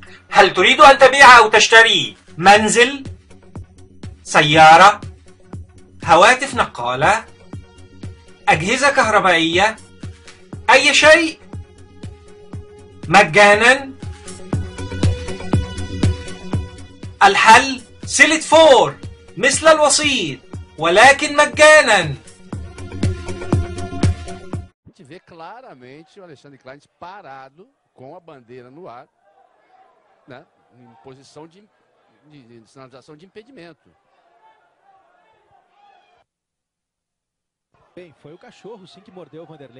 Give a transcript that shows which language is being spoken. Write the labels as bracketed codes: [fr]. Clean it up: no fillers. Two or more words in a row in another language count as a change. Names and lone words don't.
[ar] هل تريد أن تبيع أو تشتري منزل، سيارة، هواتف نقالة، أجهزة كهربائية، أي شيء مجانا؟ الحل سيلت فور مثل الوسيط ولكن مجانا. [pt] A gente vê claramente o Alexandre Klein parado com a bandeira no ar, né, em posição de sinalização de impedimento. Bem, foi o cachorro sim que mordeu o Vanderlei.